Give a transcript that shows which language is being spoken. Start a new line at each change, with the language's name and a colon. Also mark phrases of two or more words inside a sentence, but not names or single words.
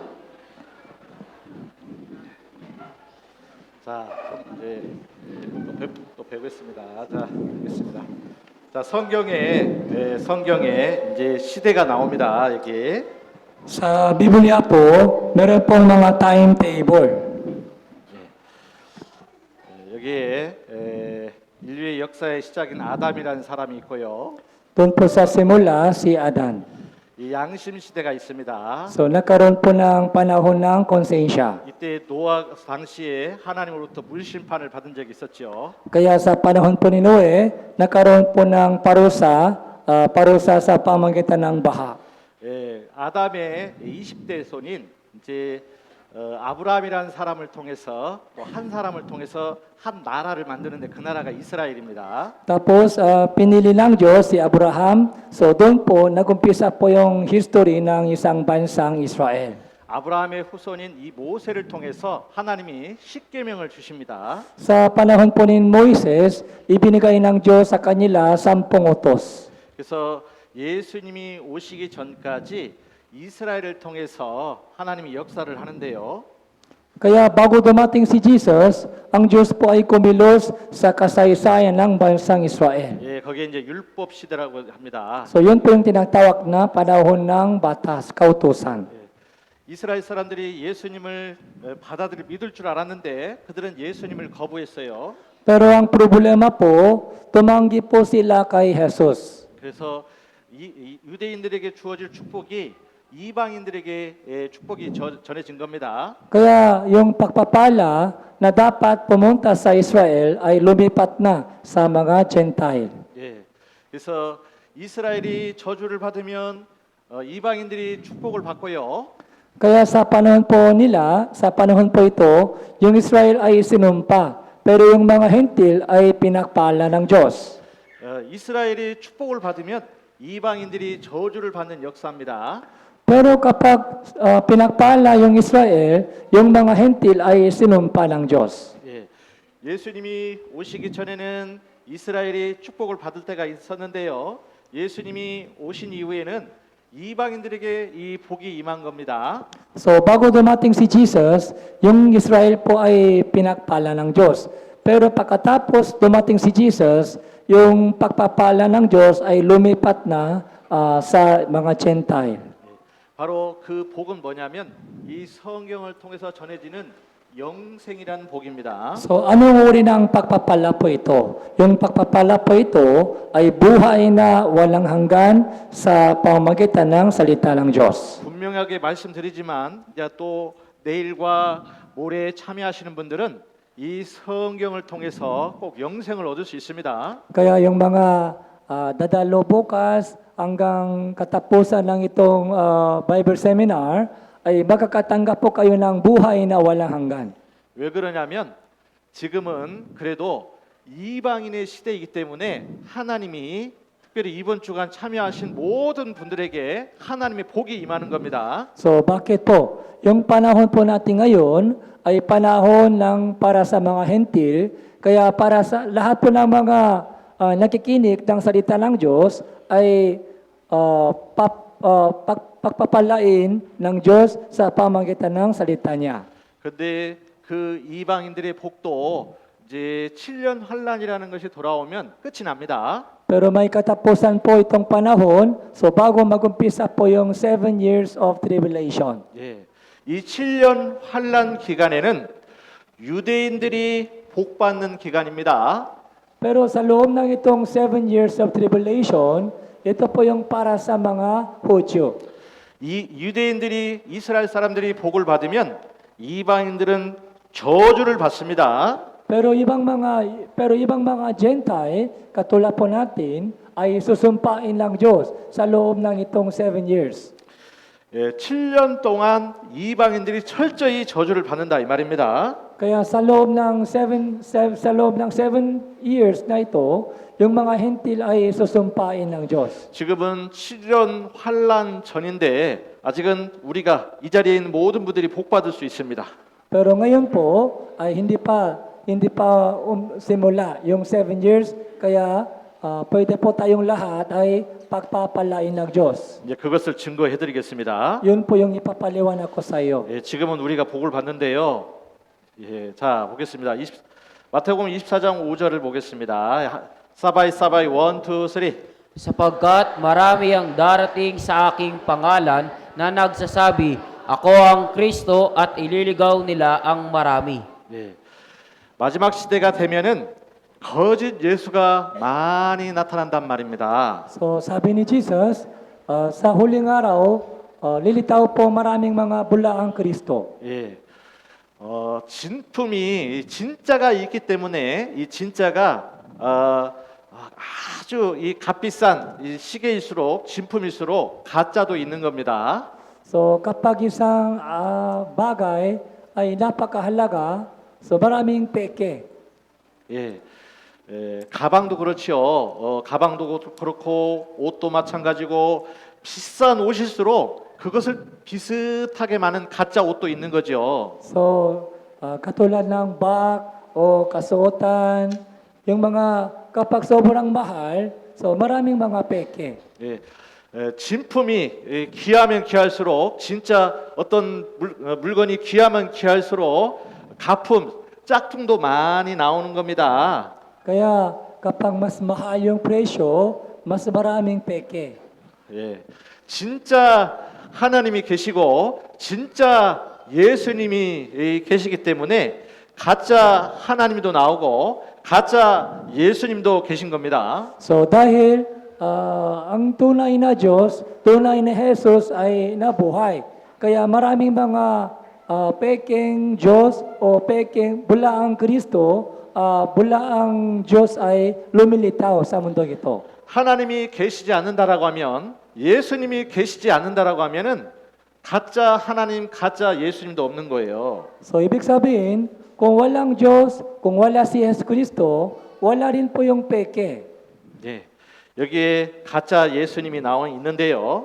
Korean: 자, 이제 또 뵙겠습니다. 자, 뵙겠습니다. 자, 성경에 이제 시대가 나옵니다. 여기.
Filipino: Sa Biblia po, meron pong mga timetable.
Korean: 여기에 인류의 역사의 시작인 아담이라는 사람이 있고요.
Filipino: Doon po sa simula, si Adan.
Korean: 이 양심 시대가 있습니다.
Filipino: So, nagkaroon po ng panahon ng konsensya.
Korean: 이때 노아 당시에 하나님으로부터 물심판을 받은 적이 있었죠.
Filipino: Kaya sa panahon po ni Noe, nagkaroon po ng parusa sa pamamagitan ng baha.
Korean: 예, 아담의 20대 손인 이제 아브라함이라는 사람을 통해서 또 한 사람을 통해서 한 나라를 만드는데 그 나라가 이스라엘입니다.
Filipino: Tapos, pinili ng Diyos si Abraham. So, doon po, nag-umpisa po yung history ng isang bansang Israel.
Korean: 아브라함의 후손인 이 모세를 통해서 하나님이 십계명을 주십니다.
Filipino: Sa panahon po ni Moises, ibinigay ng Diyos sa kanila 10 utos.
Korean: 그래서 예수님이 오시기 전까지 이스라엘을 통해서 하나님이 역사를 하는데요.
Filipino: Kaya bago dumating si Jesus, ang Diyos po ay kumilos sa kasaysayan ng bansang Israel.
Korean: 예, 거기에 이제 율법 시대라고 합니다.
Filipino: So yun po yung tinatawag na panahon ng batas, kautusan.
Korean: 이스라엘 사람들이 예수님을 받아들이 믿을 줄 알았는데 그들은 예수님을 거부했어요.
Filipino: Pero ang problema po, tumanggi po sila kay Jesus.
Korean: 그래서 유대인들에게 주어질 축복이 이방인들에게 축복이 전해진 겁니다.
Filipino: Kaya yung pagpapala na dapat pumunta sa Israel ay lumipat na sa mga Gentile.
Korean: 예, 그래서 이스라엘이 저주를 받으면 이방인들이 축복을 받고요.
Filipino: Kaya sa panahon po nila, sa panahon po ito, yung Israel ay sinumpa pero yung mga hentil ay pinakpala ng Diyos.
Korean: 이스라엘이 축복을 받으면 이방인들이 저주를 받는 역사입니다.
Filipino: Pero kapag pinakpala yung Israel, yung mga hentil ay sinumpa ng Diyos.
Korean: 예, 예수님이 오시기 전에는 이스라엘이 축복을 받을 때가 있었는데요. 예수님이 오신 이후에는 이방인들에게 이 복이 임한 겁니다.
Filipino: So bago dumating si Jesus, yung Israel po ay pinakpala ng Diyos. Pero pagkatapos dumating si Jesus, yung pagpapala ng Diyos ay lumipat na sa mga Gentile.
Korean: 바로 그 복은 뭐냐면 이 성경을 통해서 전해지는 영생이라는 복입니다.
Filipino: So anong uri ng pagpapala po ito? Yung pagpapala po ito ay buhay na walang hanggan sa pamamagitan ng salita ng Diyos.
Korean: 분명하게 말씀드리지만 또 내일과 모레에 참여하시는 분들은 이 성경을 통해서 꼭 영생을 얻을 수 있습니다.
Filipino: Kaya yung mga dadalo bukas hanggang katapusan ng itong
English: Bible seminar
Filipino: ay makakatanggap po kayo ng buhay na walang hanggan.
Korean: 왜 그러냐면 지금은 그래도 이방인의 시대이기 때문에 하나님이 특별히 이번 주간 참여하신 모든 분들에게 하나님의 복이 임하는 겁니다.
Filipino: So bakit po? Yung panahon po natin ngayon ay panahon ng para sa mga hentil, kaya para sa lahat po ng mga nakikinig ng salita ng Diyos ay pagpapalain ng Diyos sa pamamagitan ng salita niya.
Korean: 근데 그 이방인들의 복도 이제 7년 환란이라는 것이 돌아오면 끝이 납니다.
Filipino: Pero may katapusan po itong panahon, so bago magumpisa po yung
English: 7 years of tribulation.
Korean: 예. 이 7년 환란 기간에는 유대인들이 복 받는 기간입니다.
Filipino: Pero sa loob ng itong
English: 7 years of tribulation,
Filipino: ito po yung para sa mga Hudyo.
Korean: 이 유대인들이 이스라엘 사람들이 복을 받으면 이방인들은 저주를 받습니다.
Filipino: Pero ibang mga Gentile, katulad po natin, ay susumpain ng Diyos sa loob ng itong 7 years.
Korean: 예, 7년 동안 이방인들이 철저히 저주를 받는다 이 말입니다.
Filipino: Kaya sa loob ng 7 years na ito, yung mga hentil ay susumpain ng Diyos.
Korean: 지금은 7년 환란 전인데 아직은 우리가 이 자리에 있는 모든 분들이 복 받을 수 있습니다.
Filipino: Pero ngayon po ay hindi pa simula yung 7 years, kaya pwede po tayong lahat ay pagpapalain ng Diyos.
Korean: 이제 그것을 증거해 드리겠습니다.
Filipino: Yun po yung ipapaliwanag ko sa iyo.
Korean: 예, 지금은 우리가 복을 받는데요. 예, 자, 보겠습니다. 마태복음 24장 5절을 보겠습니다.
Filipino: 사바이 1, 2, 3. Sapagkat marami ang darating sa aking pangalan na nagsasabi, ako ang Kristo, at ililigaw nila ang marami.
Korean: 예. 마지막 시대가 되면은 거짓 예수가 많이 나타난단 말입니다.
Filipino: So sabi ni Jesus, sa huling araw, lilitaw po maraming mga bulaang Kristo.
Korean: 예. 진품이 진짜가 있기 때문에 이 진짜가 아주 이 값비싼 이 시계일수록 진품일수록 가짜도 있는 겁니다.
Filipino: So kapag isang bagay ay napakahalaga, so maraming peke.
Korean: 예. 가방도 그렇죠. 가방도 그렇고 옷도 마찬가지고 비싼 옷일수록 그것을 비슷하게 많은 가짜 옷도 있는 거죠.
Filipino: So katulad ng bag o kasuotan, yung mga kapag sobrang mahal, so maraming mga peke.
Korean: 예. 진품이 귀하면 귀할수록 진짜 어떤 물건이 귀하면 귀할수록 가품, 짝퉁도 많이 나오는 겁니다.
Filipino: Kaya kapag mas mahal yung presyo, mas maraming peke.
Korean: 예. 진짜 하나님이 계시고 진짜 예수님이 계시기 때문에 가짜 하나님도 나오고 가짜 예수님도 계신 겁니다.
Filipino: So dahil ang tunay na Diyos, tunay na Jesus ay nabuhay. Kaya maraming mga peking Diyos o peking bulaang Kristo, bulaang Diyos ay lumilitaw sa mundong ito.
Korean: 하나님이 계시지 않는다라고 하면 예수님이 계시지 않는다라고 하면은 가짜 하나님, 가짜 예수님도 없는 거예요.
Filipino: So ibig sabihin, Kung walang Diyos, kung wala si Jesus Kristo, wala rin po yung peke.
Korean: 네, 여기에 가짜 예수님이 나와 있는데요.